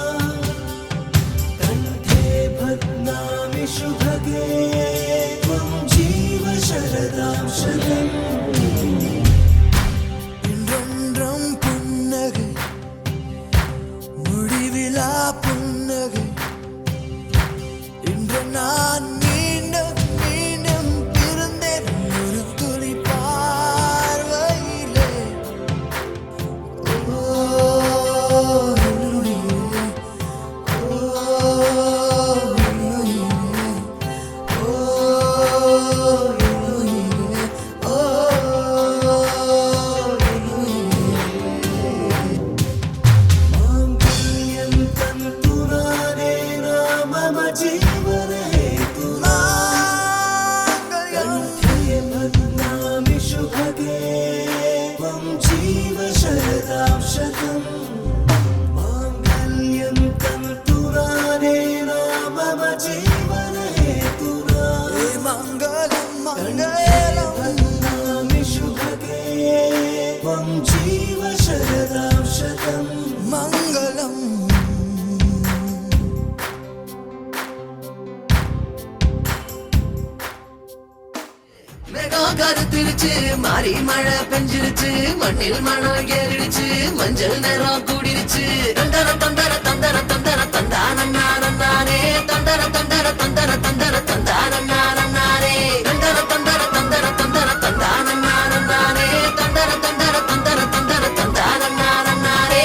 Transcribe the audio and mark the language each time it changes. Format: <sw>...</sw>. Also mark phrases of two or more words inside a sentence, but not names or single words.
<sa>कण्ठे बध्नामि शुभगे त्वं जीव शरदां शतम्</sa> <ta>இன்றொன்றும் புன்னகை முடிவிலா புன்னகை இன்று நான் மீண்டும் மீண்டும் பிறந்தேன் ஒரு துளி பார்வையிலே. ஓ என்னுயிரே, ஓ என்னுயிரே, ஓ என்னுயிரே, ஓ என்னுயிரே.</ta> <sa>माङ्गल्यं तन्तुनानेन मम जीवनहेतुना कण्ठे बध्नामि शुभगे त्वं जीव शरदां शतम् माङ्गल्यं तन्तुनानेन मम जीवनहेतुना मङ्गलं मङ्गलं बध्नामि शुभगे त्वं जीव शरदां शतम् मङ्गलम्</sa> <ta>மேகம் கருத்திருச்சு மாறி மழை பெஞ்சிருச்சு மண்ணில் மணல் ஏறிடுச்சு மஞ்சள் நேரம் கூடிருச்சு தந்தர தந்தர தந்தர தந்தர தந்தானே தந்தர தந்தர தந்தர தந்தர தந்தானே தந்தர தந்தர தந்தர தந்தர தந்தானே தந்தர தந்தர தந்தர தந்தர தந்தானே</ta>